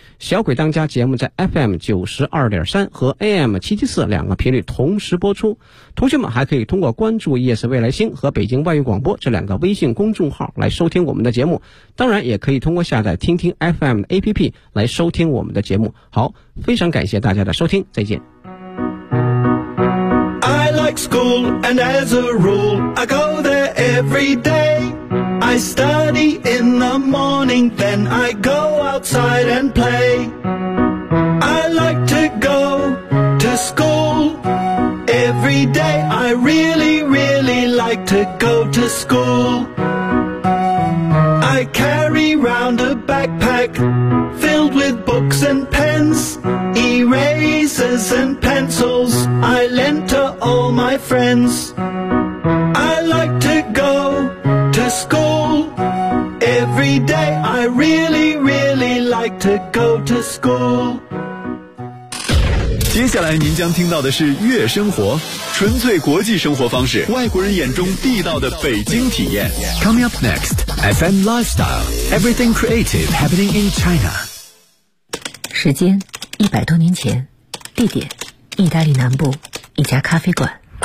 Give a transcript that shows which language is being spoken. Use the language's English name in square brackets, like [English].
[Chinese] 小鬼当家节目在 FM92.3 和 AM774 两个频率同时播出，同学们还可以通过关注 ES 未来星和北京外语广播这两个微信公众号来收听我们的节目，当然也可以通过下载听听 FM 的 APP 来收听我们的节目。好，非常感谢大家的收听，再见。 [English] school, and as a rule, I go there every day. I study in the morning, then I go outside and play. I like to go to school every day. I really, really like to go to school. I carry round a backpack filled with books and pens, erasers and pencils I lent to all my friends. I like to go to school every day. I really, really like to go to school. [Chinese] 接下来您将听到的是月生活，纯粹国际生活方式，外国人眼中地道的北京体验。 [English] Coming up next FM Lifestyle, Everything Creative Happening in China. [Chinese] 时间100多年前，地点意大利南部一家咖啡馆。